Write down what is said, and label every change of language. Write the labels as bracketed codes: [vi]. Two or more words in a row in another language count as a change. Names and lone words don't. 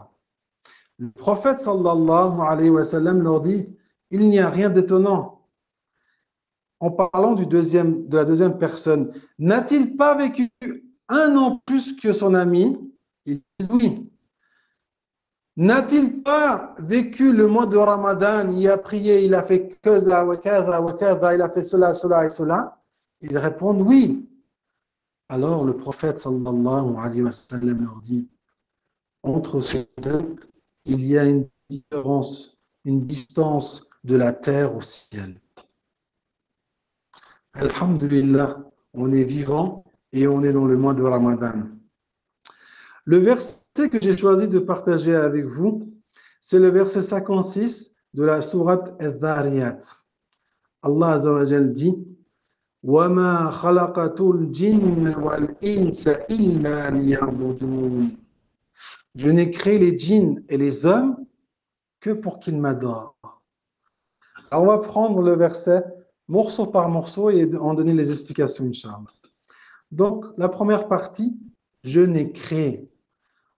[fr] Le prophète [ar] صلى الله عليه وسلم [fr] leur dit, il n'y a rien d'étonnant. En parlant de la deuxième personne, n'a-t-il pas vécu 1 an plus que son ami? Ils disent oui. N'a-t-il pas vécu le mois de Ramadan? Il a prié, il a fait [ar] كذا وكذا وكذا, [fr] il a fait cela, cela et cela. Ils répondent oui. Alors le prophète [ar] صلى الله عليه وسلم [fr] leur dit, entre ces deux, il y a une différence, une distance de la terre au ciel. Alhamdulillah, on est vivant et on est dans le mois de Ramadan. Le verset que j'ai choisi de partager avec vous, c'est le verset 56 de la sourate Al-Dhariyat. [ar] الله عز وجل dit وَمَا خَلَقَتُ الْجِنَّ وَالْإِنسَ إِلَّا لِيَعْبُدُونَ. [fr] Je n'ai créé les djinns et les hommes que pour qu'ils m'adorent. Alors on va prendre le verset morceau par morceau et en donner les explications, Inch'Allah. Donc, la première partie, je n'ai créé.